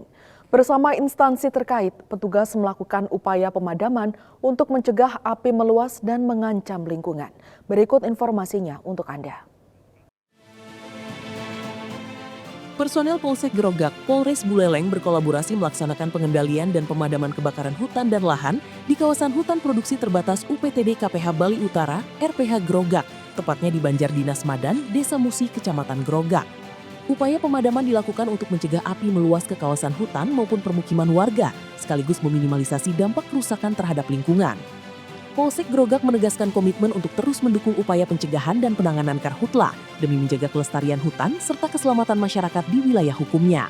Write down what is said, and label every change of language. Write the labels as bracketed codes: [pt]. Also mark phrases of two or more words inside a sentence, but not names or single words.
[id] Bersama instansi terkait, petugas melakukan upaya pemadaman untuk mencegah api meluas dan mengancam lingkungan. Berikut informasinya untuk Anda. Personel Polsek Grogak, Polres Buleleng berkolaborasi melaksanakan pengendalian dan pemadaman kebakaran hutan dan lahan di kawasan hutan produksi terbatas UPTD KPH Bali Utara, RPH Grogak, tepatnya di Banjar Dinas Madan, Desa Musi, Kecamatan Grogak. Upaya pemadaman dilakukan untuk mencegah api meluas ke kawasan hutan maupun permukiman warga, sekaligus meminimalisasi dampak kerusakan terhadap lingkungan. Polsek Grogak menegaskan komitmen untuk terus mendukung upaya pencegahan dan penanganan karhutla demi menjaga kelestarian hutan serta keselamatan masyarakat di wilayah hukumnya.